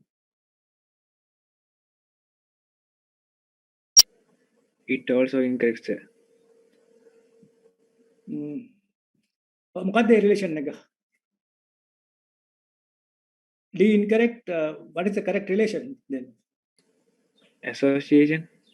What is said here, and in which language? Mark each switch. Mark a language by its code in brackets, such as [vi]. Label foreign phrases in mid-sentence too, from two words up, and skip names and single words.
[en] It also incorrect, sir. [si] මොකක්ද ඒ relation එක? [en] D incorrect. What is the correct relation then? Association.